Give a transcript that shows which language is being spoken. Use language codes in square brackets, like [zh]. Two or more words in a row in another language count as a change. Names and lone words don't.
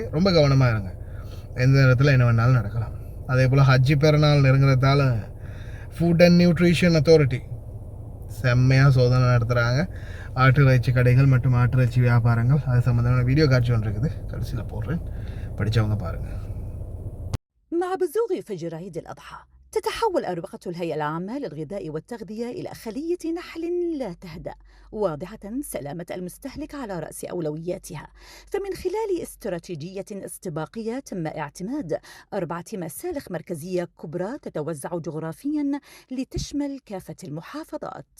[ta] ரொம்ப கவனமாக இருங்க, எந்த நேரத்தில் என்ன வேணாலும் நடக்கலாம். அதே போல் ஹஜ்ஜி பெருநாள் நெருங்குறதால [en] food and nutrition authority [ta] செம்மையாக சோதனை நடத்துகிறாங்க. ஆட்டு இறைச்சி கடைகள் மற்றும் ஆட்டு இறைச்சி வியாபாரங்கள் அது சம்மந்தமான வீடியோ காட்சி ஒன்று இருக்குது, கடைசியில் போடுறேன், படித்தவங்க பாருங்கள். [ar] مع بزوغ فجر عيد الأضحى تتحول أروقة الهيئة العامة للغذاء والتغذية إلى خلية نحل لا تهدأ، واضحة سلامة المستهلك على رأس أولوياتها. فمن خلال استراتيجية استباقية تم اعتماد 4 مسالخ مركزية كبرى تتوزع جغرافيا لتشمل كافة المحافظات،